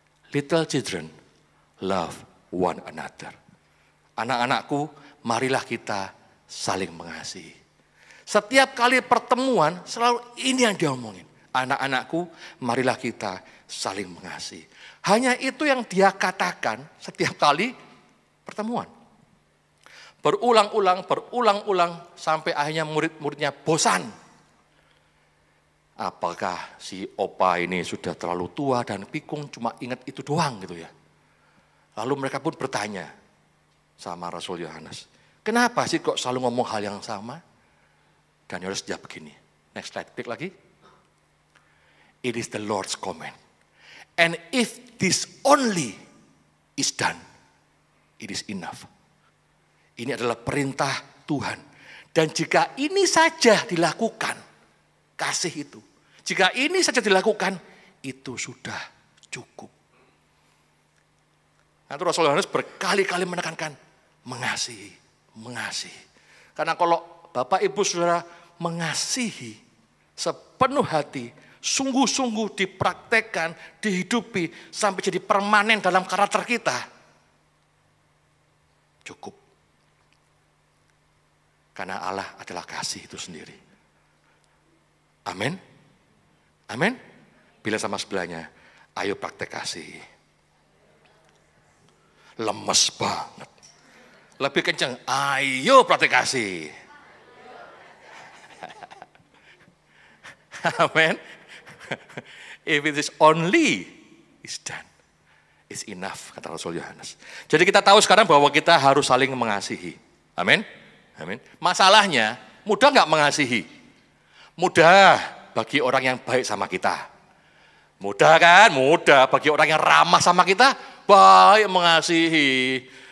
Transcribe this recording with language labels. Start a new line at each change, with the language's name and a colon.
English: Little children, love one another.
Indonesian: Anak-anakku, marilah kita saling mengasihi. Setiap kali pertemuan, selalu ini yang dia omongin. Anak-anakku, marilah kita saling mengasihi. Hanya itu yang dia katakan setiap kali pertemuan. Berulang-ulang, sampai akhirnya murid-muridnya bosan. Apakah si opa ini sudah terlalu tua dan pikun, cuma ingat itu doang gitu ya. Lalu mereka pun bertanya sama Rasul Yohanes, kenapa sih kok selalu ngomong hal yang sama? Dan Yohanes jawab begini.
English: Next slide,
Indonesian: klik lagi.
English: It is the Lord's command. And if this only is done, it is enough.
Indonesian: Ini adalah perintah Tuhan. Dan jika ini saja dilakukan, kasih itu. Jika ini saja dilakukan, itu sudah cukup. Nanti Rasul Yohanes berkali-kali menekankan, mengasihi, mengasihi. Karena kalau Bapak Ibu Saudara mengasihi sepenuh hati, sungguh-sungguh dipraktekkan, dihidupi, sampai jadi permanen dalam karakter kita, cukup. Karena Allah adalah kasih itu sendiri. Amin. Amin. Bila sama sebelahnya, ayo praktek kasih. Lemes banget. Lebih kencang, ayo praktek kasih. Amin.
English: If it is only is done, it's enough,
Indonesian: kata Rasul Yohanes. Jadi kita tahu sekarang bahwa kita harus saling mengasihi. Amin. Amin. Masalahnya, mudah nggak mengasihi? Mudah bagi orang yang baik sama kita. Mudah kan? Mudah bagi orang yang ramah sama kita, baik mengasihi.